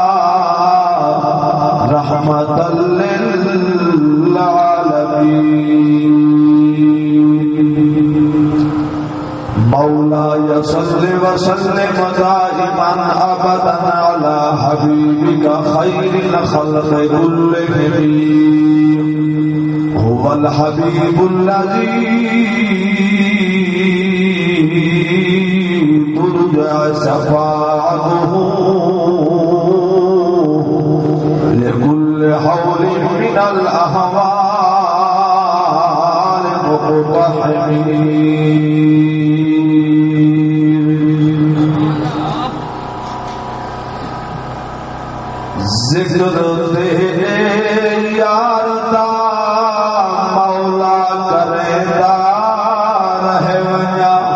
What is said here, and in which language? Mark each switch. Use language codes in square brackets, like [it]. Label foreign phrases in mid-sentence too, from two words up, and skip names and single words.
[ar] رحمۃ للعالمین، مولاي صل وسلم دائما ابدا على حبيبك خير الخلق كلهم، هو الحبيب الذي ترجى شفاعته لكل حول من الأهوال [pa] مقتحمين، ذکر تیرے یار دا مولا کرے دا رہے ونیا،